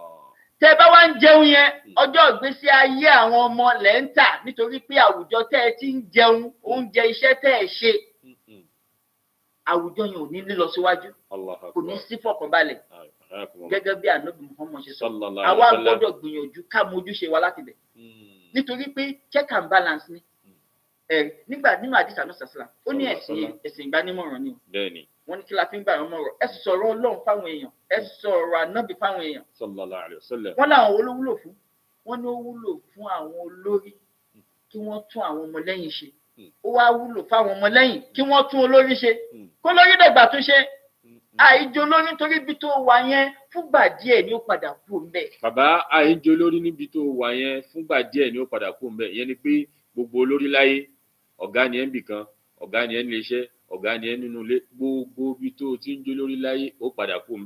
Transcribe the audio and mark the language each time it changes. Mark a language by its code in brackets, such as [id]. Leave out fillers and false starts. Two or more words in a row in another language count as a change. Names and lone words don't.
[yo] Tẹ́ bá wá ń jẹun yẹn ọjọ́ ìgbésí ayé àwọn ọmọ lẹ̀ ń tà nítorí pé àwùjọ tẹ́ ẹ ti ń jẹun oúnjẹ iṣẹ́ tẹ́ ẹ ṣe àwùjọ yẹn ò ní lílọ síwájú kò ní sí fọkànbalẹ̀ gẹ́gẹ́ bí Ànábì Muhammad ṣe sọ àwa gbọ́dọ̀ gbìyànjú ká mójúṣe wa láti bẹ̀ nítorí pé [en] check and balance [yo] ni nígbà nínú àdìsá náà sàṣàlà ó ní ẹ̀sìn ìgbanímọ̀ràn ni wọ́n ní kí la fi ń gbà wọ́n mọ̀rọ̀ ẹ sì sọ̀rọ̀ Ọlọ́run fáwọn èèyàn ẹ sì sọ̀rọ̀ Ànábì fáwọn èèyàn [ar] صلى الله عليه وسلم. [yo] wọ́n láwọn olówúlò fún wọ́n ní ó wúlò fún àwọn olórí kí wọ́n tún àwọn ọmọlẹ́yìn ṣe ó wá wúlò fáwọn ọmọlẹ́yìn kí wọ́n tún olórí ṣe kó lórí dẹ̀gbà tún ṣe àìjọ lórí nítorí ibi tó wà yẹn fúngbà díẹ̀ ni ó padà kú ńbẹ̀. Bàbá àìjọ lórí níbi tó wà yẹn fúngbà díẹ̀ ni ó padà kú ńbẹ̀ ìyẹn ni pé gbogbo olórí láyé ọ̀gá ni ẹ̀ ń bì kan ọ̀gá ni ẹ̀ ń lè iṣẹ́ ọ̀gá ni ẹ̀ nínú ilé gbogbo ibi tó ti ń jó lórí láyé ó padà kú ńbẹ̀.